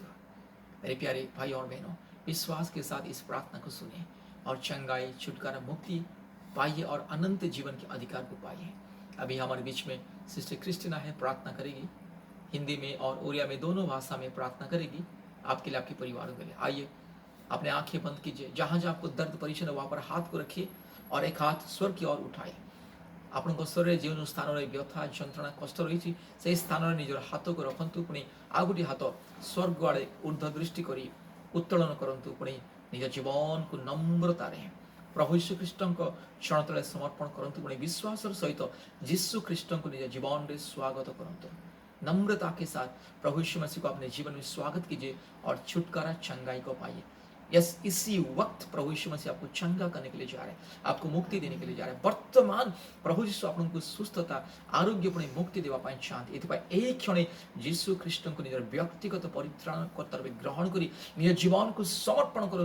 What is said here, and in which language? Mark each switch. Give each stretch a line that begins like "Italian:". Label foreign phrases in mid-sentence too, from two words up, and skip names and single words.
Hindi: मेरे प्यारे भाई और बहनों, विश्वास के साथ इस प्रार्थना को सुने और चंगाई छुटकारा मुक्ति पाइए और अनंत जीवन के अधिकार को पाइए। अभी हमारे बीच में सिस्टर क्रिस्टिना है, प्रार्थना करेगी। हिंदी में और उड़िया में दोनों भाषा में प्रार्थना करेगी आपके लिए, आपके परिवार के लिए। आइए अपने आंखें बंद कीजिए, जहां जहां आपको दर्द परेशान है वहां पर हाथ को रखिए और एक हाथ स्वर्ग की ओर उठाइए।
Odia: ଆପଣଙ୍କ ଶରୀରରେ ଯେଉଁ ସ୍ଥାନରେ ବ୍ୟଥା ଯନ୍ତ୍ରଣା କଷ୍ଟ ରହିଛି ସେହି ସ୍ଥାନରେ ନିଜର ହାତକୁ ରଖନ୍ତୁ। ପୁଣି ଆଉ ଗୋଟିଏ ହାତ ସ୍ୱର୍ଗ ଆଡ଼େ ଉର୍ଦ୍ଧ୍ୱ ଦୃଷ୍ଟି କରି ଉତ୍ତୋଳନ କରନ୍ତୁ। ପୁଣି ନିଜ ଜୀବନକୁ ନମ୍ରତାରେ ପ୍ରଭୁ ଯୀଶୁ ଖ୍ରୀଷ୍ଟଙ୍କ ଚରଣ ତଳେ ସମର୍ପଣ କରନ୍ତୁ। ପୁଣି विश्वासର ସହିତ ଯୀଶୁ ଖ୍ରୀଷ୍ଟଙ୍କୁ ନିଜ ଜୀବନରେ ସ୍ୱାଗତ କରନ୍ତୁ।
Hindi: नम्रता के साथ प्रभु यीशु मसीह को अपने जीवन में स्वागत कीजिए और छुटकारा चंगाई को पाइए। यस, इसी वक्त प्रभु यीशु मसीह आपको चंगा करने के लिए जा रहे हैं, आपको मुक्ति देने के लिए जा रहे हैं। वर्तमान प्रभु यीशु आपको सुस्थता आरोग्य पुणी मुक्ति देवा चाहते।
Odia: ଏଥିପାଇଁ ଏଇ କ୍ଷଣେ ଯୀଶୁ ଖ୍ରୀଷ୍ଟ କୁ ନିଜର ବ୍ୟକ୍ତିଗତ ପରିତ୍ରାଣକର୍ତ୍ତା ରୂପେ ଗ୍ରହଣ କରି ନିଜ ଜୀବନ କୁ ସମର୍ପଣ କରନ୍ତୁ।